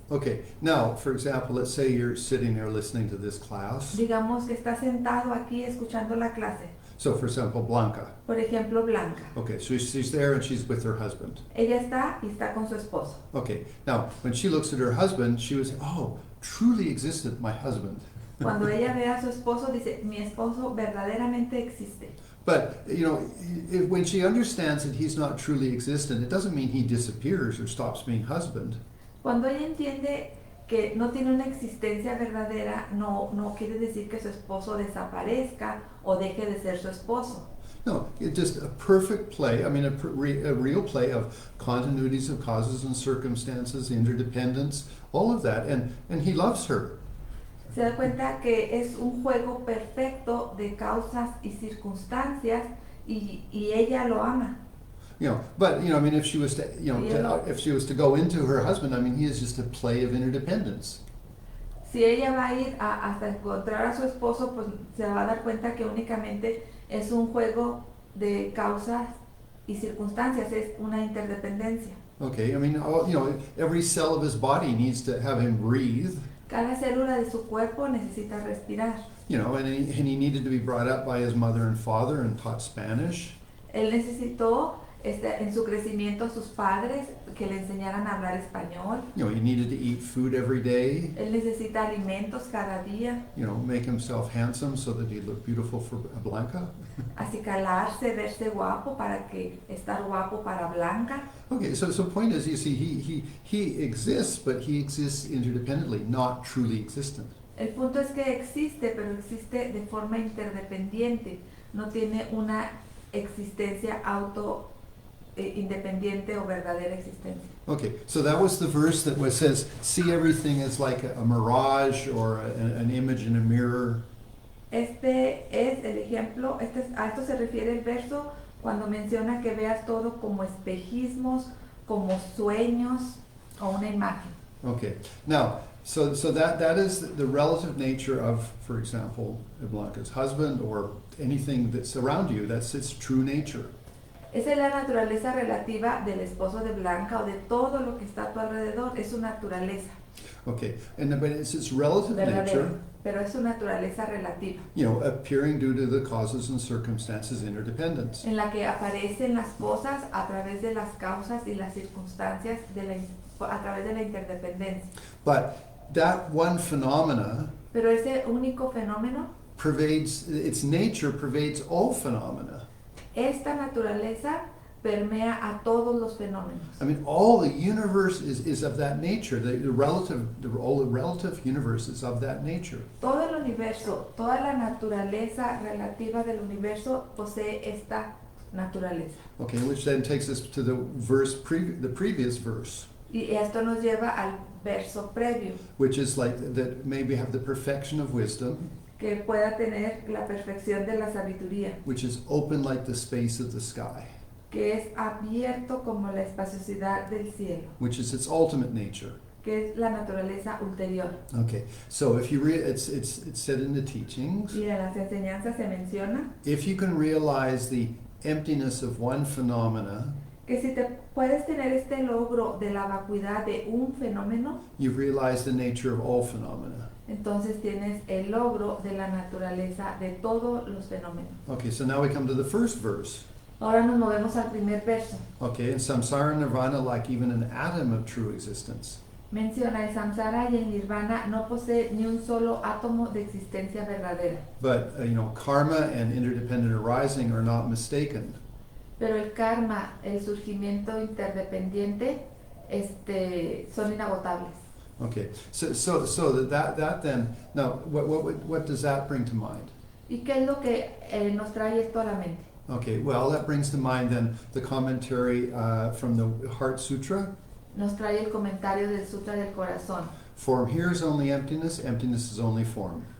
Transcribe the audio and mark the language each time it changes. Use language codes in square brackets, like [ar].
[en] Okay, now, for example, let's say you're sitting there listening to this class. [es] Digamos que estás sentado aquí escuchando la clase. [en] So, for example, Blanca. [es] Por ejemplo, Blanca. [en] Okay, so she's there and she's with her husband. [es] Ella está y está con su esposo. [en] Okay, now, when she looks at her husband, she was, oh, truly existed, my husband. [es] Cuando ella ve a su esposo, dice, mi esposo verdaderamente existe. [en] But, you know, when she understands that he's not truly existent, it doesn't mean he disappears or stops being husband. [es] Cuando ella entiende que no tiene una existencia verdadera, no quiere decir que su esposo desaparezca o deje de ser su esposo. [en] No, it's just a perfect play, I mean, a real play of continuities of causes and circumstances, interdependence, all of that, and he loves her. [es] Se da cuenta que es un juego perfecto de causas y circunstancias y ella lo ama. [en] You know, but, you know, I mean, if she was to, you know, if she was to go into her husband, I mean, he is just a play of interdependence. [es] Si ella va a ir hasta encontrar a su esposo, pues se va a dar cuenta que únicamente es un juego de causas y circunstancias, es una interdependencia. [en] Okay, I mean, every cell of his body needs to have him breathe. [es] Cada célula de su cuerpo necesita respirar. [en] And he needed to be brought up by his mother and father and taught Spanish. [es] Él necesitó en su crecimiento a sus padres que le enseñaran a hablar español. [en] He needed to eat food every day. [es] Él necesita alimentos cada día. [en] Make himself handsome so that he'd look beautiful for Blanca. [es] Acicalarse, verse guapo para que estar guapo para Blanca. [en] Okay, so point is, you see, he exists, but he exists interdependently, not truly existent. [es] El punto es que existe, pero existe de forma interdependiente. No tiene una existencia independiente o verdadera existencia. [en] Okay, so that was the verse that says, see everything as like a mirage or an image in a mirror. [es] Este es el ejemplo, a esto se refiere el verso cuando menciona que veas todo como espejismos, como sueños o una imagen. [en] Okay, now, so that is the relative nature of, for example, Blanca's husband or anything that's around you. That's its true nature. [es] Esa es la naturaleza relativa del esposo de Blanca o de todo lo que está a tu alrededor. Es su naturaleza. [en] Okay, but it's its relative [es] verdadera, [en] nature. [es] Pero es su naturaleza relativa. [en] Appearing due to the causes and circumstances interdependence. [es] En la que aparecen las cosas a través de las causas y las circunstancias a través de la interdependencia. [en] But that one phenomena [es] Pero ese único fenómeno, [en] its nature pervades all phenomena. [es] Esta naturaleza permea a todos los fenómenos. [en] I mean, all the universe is of that nature. All the relative universe is of that nature. [es] Todo el universo, toda la naturaleza relativa del universo posee esta naturaleza. [en] Okay, which then takes us to the previous verse. [es] Y esto nos lleva al verso previo, [en] Which is like that maybe have the perfection of wisdom, [es] que pueda tener la perfección de la sabiduría, [en] which is open like the space of the sky, [es] que es abierto como la espaciosidad del cielo, [en] which is its ultimate nature. [es] que es la naturaleza ulterior. [en] Okay, so if you it's said in the teachings, [es] Y en las enseñanzas se menciona [en] if you can realize the emptiness of one phenomena, [es] que si te puedes tener este logro de la vacuidad de un fenómeno, [en] you've realized the nature of all phenomena. [es] entonces tienes el logro de la naturaleza de todos los fenómenos. [en] Okay, so now we come to the first verse. [es] Ahora nos movemos al primer verso. [en] Okay, in samsara nirvana, like even an atom of true existence. [es] Menciona el samsara y el nirvana no posee ni un solo átomo de existencia verdadera. [en] But karma and interdependent arising are not mistaken. [es] Pero el karma, el surgimiento interdependiente, son inagotables. [en] Okay, so that then, now what does that bring to mind? [es] ¿Y qué es lo que nos trae esto a la mente? [en] Okay, well, that brings to mind then the commentary from the Heart Sutra. [es] Nos trae el comentario del Sutra del Corazón. [en] Form here is only emptiness, emptiness is only form.